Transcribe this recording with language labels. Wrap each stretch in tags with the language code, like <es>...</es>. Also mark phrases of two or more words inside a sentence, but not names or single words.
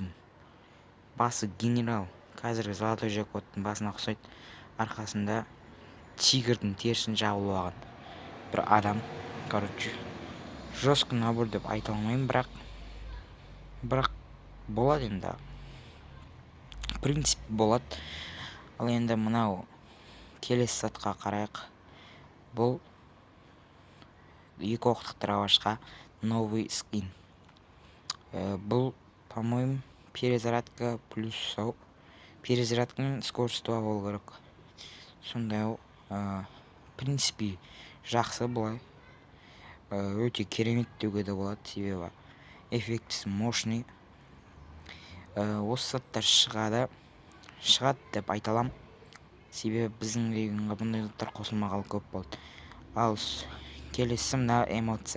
<kk>Басы генерал. Қазіргі золотой жекоттың басына ұқсайды. Арқасында тигрдің терісін жабылып алған бір адам.</kk> <ru>Короче, жорсткі набор</ru> <kk>деп айта алмаймын, бірақ болады енді.</kk> <ru>В принципе</ru> <kk>болады. Ал енді мынау келесі затқа қарайық. Бұл 2 оқтық дробашқа</kk> <ru>новый скин. Бұл, по-моему, перезарядка плюс сау.</ru> <kk>Перезарядка мен скорость болу керек. Сондай</kk> <ru>в принципе</ru> <kk>жақсы бұлай. Өте керемет деуге де болады, себебі эффектісі мощный. Осы заттар шығады деп айта аламын. Себебі біздің регионға бұндай заттар қосылмағалы көп болды. Ал келесі мына эмоция.</kk>